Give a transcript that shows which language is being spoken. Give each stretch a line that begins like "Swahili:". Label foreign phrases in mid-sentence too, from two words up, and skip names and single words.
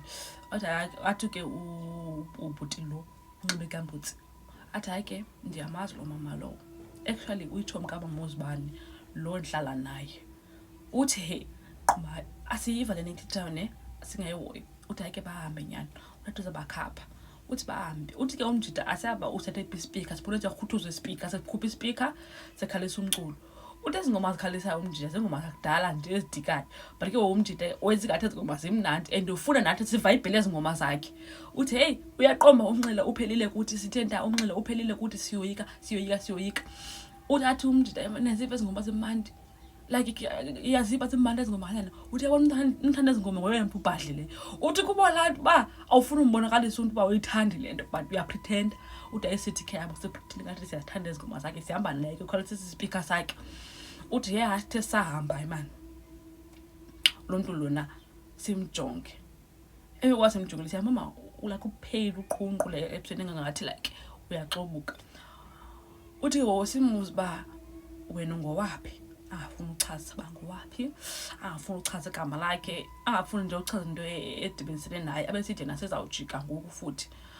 Xhosa: Athi ke ubhuti lo unxibe igamboots athi hayi ke ndiyamazi lo mama lo, actually uyitshomi kabama uzibani lo ndhlala naye. Uthi hey qhuba asiyiva le nto ithethwayo ne singayihoyi. Uthi hayi ke bahambe nyani, uthi uzabakhapha. Uthi bahambe. Uthi ke umjida asaba uthathe ispeaker, siphulethe ukhuthuze ispeaker, sekhupha ispeaker, sekhalisa umculo. Uthi ezingoma zikhalisayo umjida zengoma zakudala nje ezidikayo, but ke umjida wenzingathi ezingoma zimnandi and ufuna nathi sivayibhele ezingoma zakhe. Uthi hey uyaqomba unxila uphelile kuthi sithenda unxila uphelile kuthi siyoyika. Uthi athi umjida nezive ezingoma zimandi, like iyaziba zimandi ezingoma lana. Uthi yabona umthanda ezingoma ngoyena ubhadlile. Uthi kuba lantu ba awufuna umbonakalisa umuntu ba uyithanda le nto but uya pretend. Uthi ayisithi ke yabo sepretend ngathi siyathanda ezingoma zakhe, sihamba naye ke khona sispeaker sakhe. Uthi hey hathe sahamba man, lo mntu lona simjonge. Kwasemjongile siya mama ulakho upheli uqhunqule ebusweni ngathi like uyaxobuka. Uthi simuzi ba wena ngowaphi, angafuna uchaza bangowaphi, angafuna uchaza igama lakhe, angafuna nje uchaza into edibenisele naye abesithi nasezawujika ngoku futhi.